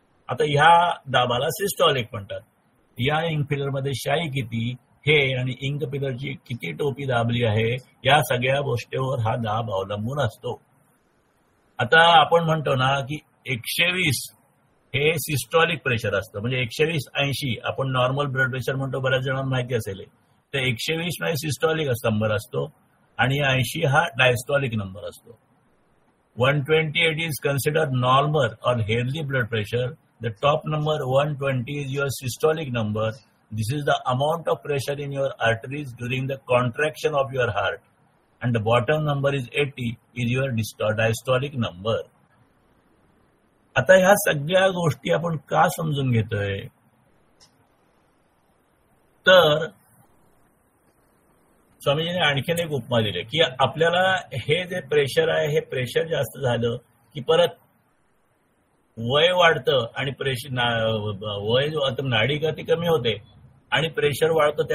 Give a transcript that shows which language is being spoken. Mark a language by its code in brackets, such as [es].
[mr] आता ह्या दाबाला सिस्टॉलिक म्हणतात. या इंक पिलरमध्ये शाई किती हे आणि इंक पिलरची किती टोपी दाबली आहे या सगळ्या गोष्टीवर हा दाब अवलंबून असतो. आता आपण म्हणतो ना की 120 हे सिस्टॉलिक प्रेशर असतं, म्हणजे 120-80 आपण नॉर्मल ब्लड प्रेशर म्हणतो, बऱ्याच जणांना माहिती असेल. तर 120 मध्ये सिस्टॉलिक नंबर असतो आणि 80 हा डायस्टॉलिक नंबर असतो. [en] 128 is considered normal or healthy blood pressure. The top number 120 is your systolic number. This is the amount of pressure in your arteries during the contraction of your heart. And the bottom number is 80 is your diastolic number. [mr] आता ह्या सगळ्या गोष्टी आपण का समजून घेतोय, तर स्वामीजीने आणखीन एक उपमा दिली की आपल्याला हे जे प्रेशर आहे हे प्रेशर जास्त झालं की परत वय वाढतं आणि वय नाडी गती कमी होते आणि प्रेशर वाढतं.